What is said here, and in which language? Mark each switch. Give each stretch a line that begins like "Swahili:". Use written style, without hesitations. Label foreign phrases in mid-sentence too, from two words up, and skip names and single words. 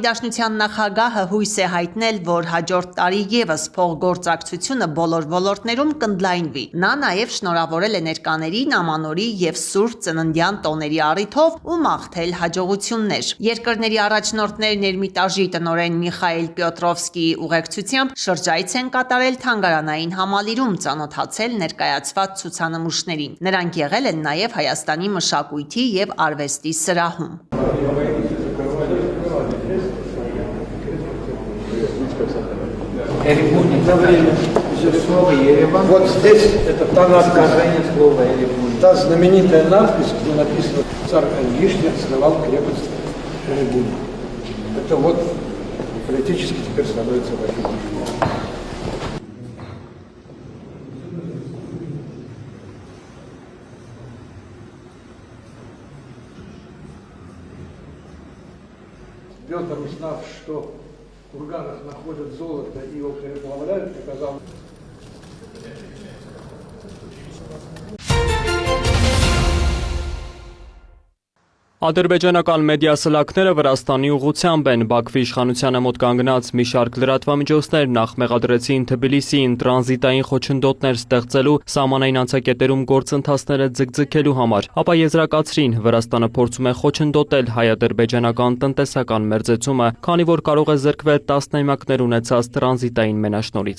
Armenian: Դաշնության նախագահը հույս է հայտնել, որ հաջորդ տարի ևս փոխգործակցությունը բոլոր ոլորտներում կընդլայնվի։ Նա նաև շնորհավորել է ներկաներին ամանորի եւ Սուրբ Ծննդյան տոների առիթով ու մաղթել հաջողություններ։ Երկրների առաջնորդներն Էրմիտաժի տնօրեն Միխայել Պյոտրովսկիի ուղեկցությամբ շրջայց են կատարել թանգարանային համալիրում, ծանոթացել ներկայացված ցուցանմուշներին։ Նրանք եղել են նաև Հայաստանի մշակույթի եւ արվեստի սրահում։
Russian: Слово Ереван. Вот здесь это сказание слова Ереван. Та знаменитая надпись, где написано «Царь Ангишня основал крепость Ереван». Это вот политически теперь становится важным. Петр, узнав, что в курганах находят золото и его переплавляют, приказал
Armenian: Ադրբեջանական մեդիա սլաքները Վրաստանի ուղղությամբ են Բաքվի իշխանությանը մոտ կանգնած մի շարք լրատվամիջոցներ նախ մեղադրեցին Թբիլիսիին տրանզիտային խոչընդոտներ ստեղծելու սահմանային անցակետերում գործընթացները ձգձգելու համար, ապա եզրակացրին Վրաստանը փորձում է խոչընդոտել հայ-ադրբեջանական տնտեսական մերձեցումը, քանի որ կարող է զրկվել տասնամյակներ ունեցած տրանզիտային մենաշնորհից։